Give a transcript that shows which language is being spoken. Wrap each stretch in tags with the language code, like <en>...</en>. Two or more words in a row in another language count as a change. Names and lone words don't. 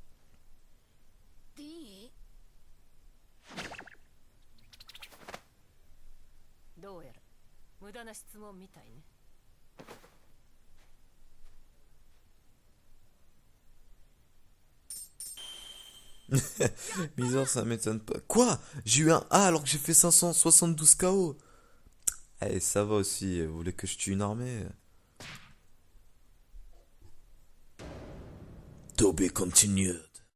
<ja>D？どうやら無駄な質問みたいね。</ja> <fr>Bizarre, ça m'étonne pas. Quoi? J'ai eu un A alors que j'ai fait 572 KO. Eh, ça va aussi, vous voulez que je tue une armée?</fr> <en>To be continued.</en>